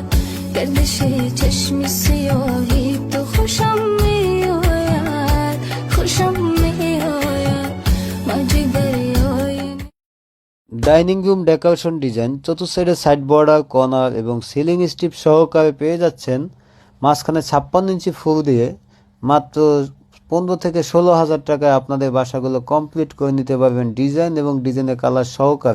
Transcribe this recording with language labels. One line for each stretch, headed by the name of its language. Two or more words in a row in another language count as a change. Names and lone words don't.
Persian: گردش چشم سیاهی تو خوشم میآید، خوشم میآید. موج دریای
English: dining room decoration design
Bangla: চতুর্থ সাইডে
English: side border,
Bangla: কর্নার এবং
English: ceiling strip
Bangla: সহকারে পেয়ে যাচ্ছেন। মাঝখানে 56 ইঞ্চি ফুল দিয়ে মাত্র 15 থেকে 16,000 টাকায় আপনাদের বাসাগুলো কমপ্লিট করে নিতে পারবেন ডিজাইন এবং ডিজাইনের কালার সহকারে।